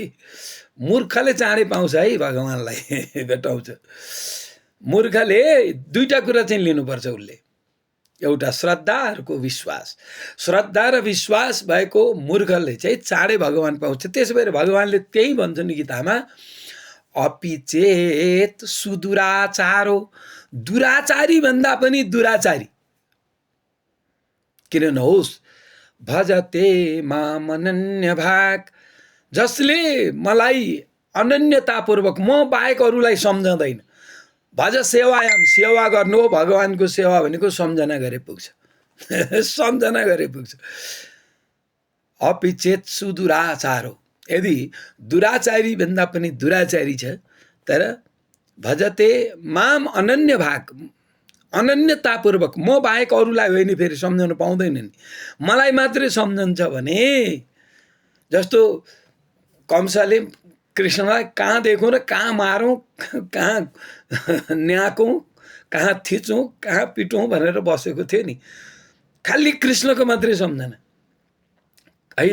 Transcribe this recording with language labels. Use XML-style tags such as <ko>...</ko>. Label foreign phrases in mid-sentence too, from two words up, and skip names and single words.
<ne>मूर्खले चाँडै पाउँछ है, भगवानलाई भेटाउँछ। मूर्खले दुईटा कुरा चाहिँ लिनुपर्छ उसले, एउटा श्रद्धा, अर्को विश्वास। श्रद्धा र विश्वास भएको मूर्खले चाहिँ चाँडै भगवान पाउँछ। त्यसो भएर भगवानले त्यही भन्छन् गीतामा,</ne> <sa>अपि चेत सुदुराचारो,</sa> <ne>दुराचारी भन्दा पनि दुराचारी किन नहोस्,</ne> <sa>भजते माम अनन्य भाग,</sa> <ne>जसले मलाई अनन्यतापूर्वक, म बाहेक अरूलाई सम्झँदैन,</ne> <sa>भज सेवायाम,</sa> <ne>सेवा गर्नु हो भगवानको सेवा भनेको सम्झना गरे पुग्छ। सम्झना गरे पुग्छ।</ne> <sa>अपिचेत सुदुराचार</sa> <ne>हो, यदि दुराचारी भन्दा पनि दुराचारी छ तर</ne> <sa>भजते माम अनन्य भाग,</sa> <ne>अनन्यतापूर्वक म बाहेक अरूलाई होइन फेरि सम्झाउन पाउँदैन नि, मलाई मात्रै सम्झन्छ भने, जस्तो कंसले कृष्णलाई कहाँ देखौँ र कहाँ मारौँ, कहाँ न्याकौँ, कहाँ थिचौँ, कहाँ पिटौँ भनेर बसेको थियो नि, खालि कृष्णको मात्रै सम्झना है।</ne>